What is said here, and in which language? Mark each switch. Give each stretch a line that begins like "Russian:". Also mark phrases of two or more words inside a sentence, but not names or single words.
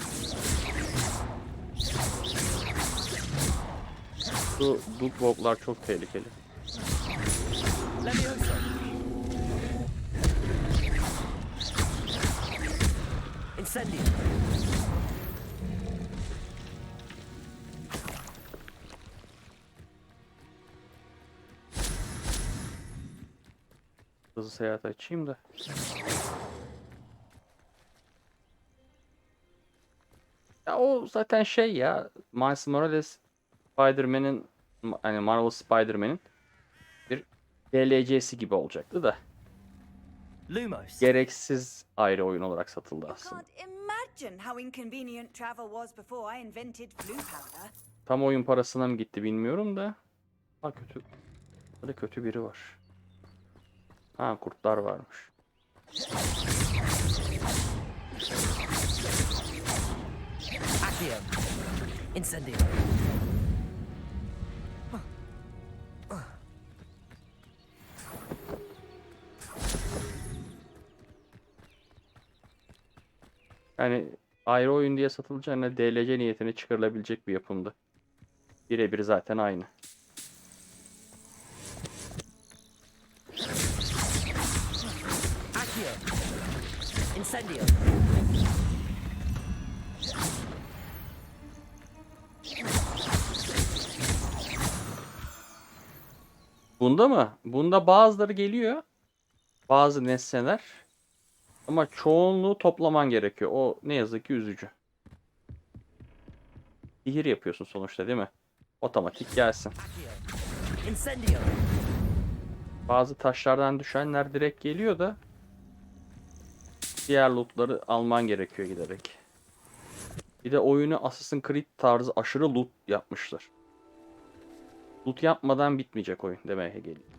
Turkish: Şu Dudwog'lar çok tehlikeli.
Latin: Levioso. Incendio.
Turkish: Hızlı seyahat açayım da. Ya o zaten şey ya. Miles Morales Spider-Man'in hani Marvel Spider-Man'in bir DLC'si gibi olacaktı da.
Latin: Lumos.
Turkish: Gereksiz ayrı oyun olarak satıldı
English: You
Turkish: aslında.
English: can't imagine imagine how inconvenient travel was before I invented blue powder.
Turkish: Tam oyun parasına mı gitti bilmiyorum da. Ha kötü. Burada kötü biri var. Ha kurtlar varmış.
Latin: Accio. Incendio.
Turkish: Yani ayrı oyun diye satılacağına DLC niyetine çıkarılabilecek bir yapımdı. Birebir zaten aynı.
Latin: Accio. Incendio.
Turkish: Bunda mı? Bunda bazıları geliyor. Bazı nesneler. Ama çoğunluğu toplaman gerekiyor. O ne yazık ki üzücü. Sihir yapıyorsun sonuçta değil mi? Otomatik gelsin.
Latin: Accio. Incendio.
Turkish: Bazı taşlardan düşenler direkt geliyor da diğer lootları alman gerekiyor giderek. Bir de oyunu Assassin's Creed tarzı aşırı loot yapmışlar. Loot yapmadan bitmeyecek oyun demeye geliyor.